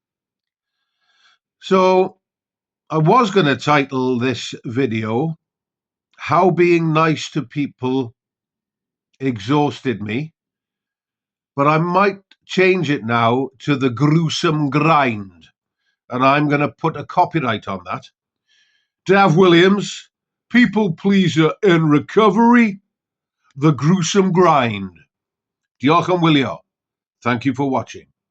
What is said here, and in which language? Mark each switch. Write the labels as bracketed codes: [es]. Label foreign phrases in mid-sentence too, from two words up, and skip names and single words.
[en] So I was going to title this video, How Being Nice to People Exhausted Me, but I might change it now to The Gruesome Grind, and I'm going to put a copyright on that. Daf Williams, people pleaser in recovery, The Gruesome Grind. [cy] Diolch am wylio. [en] Thank you for watching.